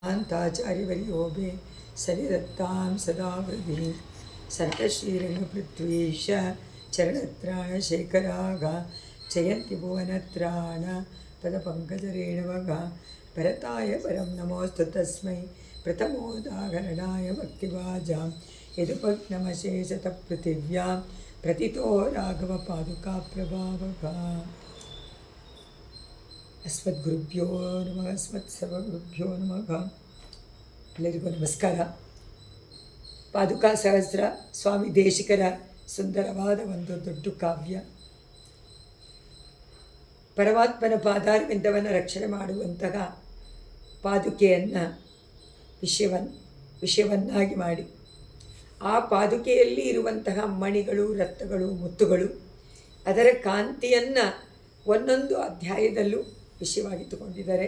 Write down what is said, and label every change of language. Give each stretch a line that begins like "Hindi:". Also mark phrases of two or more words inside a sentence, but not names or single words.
Sanskrit: वेदान्ताचार्यवर्यो मे सनिधत्तां सदा वृद्धि सन्तश्रीरङ्गपृथ्वीश चरणत्राणशेखराग जयन्ति भुवनत्राण पदपङ्कजरेणवग भरताय परं नमोऽस्तु तस्मै प्रथमोदाहरणाय भक्तिभाजां यदुपग्नमशेषतपृथिव्यां प्रतितो राघवपादुकाप्रभावः। अस्मद्गुरुभ्यो नमः, अस्मत्सर्वगुरुभ्यो नमः.
Kannada: ಎಲ್ಲರಿಗೂ ನಮಸ್ಕಾರ. ಪಾದುಕಾ ಸಹಸ್ರ ಸ್ವಾಮಿ ದೇಶಿಕರ ಸುಂದರವಾದ ಒಂದು ದೊಡ್ಡ ಕಾವ್ಯ. ಪರಮಾತ್ಮನ ಪಾದಾರವಿಂದವನ್ನು ರಕ್ಷಣೆ ಮಾಡುವಂತಹ ಪಾದುಕೆಯನ್ನು ವಿಷಯವನ್ನಾಗಿ ಮಾಡಿ ಆ ಪಾದುಕೆಯಲ್ಲಿ ಇರುವಂತಹ ಮಣಿಗಳು, ರತ್ನಗಳು, ಮುತ್ತುಗಳು, ಅದರ ಕಾಂತಿಯನ್ನು ಒಂದೊಂದು ಅಧ್ಯಾಯದಲ್ಲೂ ವಿಷಯವಾಗಿ ತಗೊಂಡಿದ್ದಾರೆ.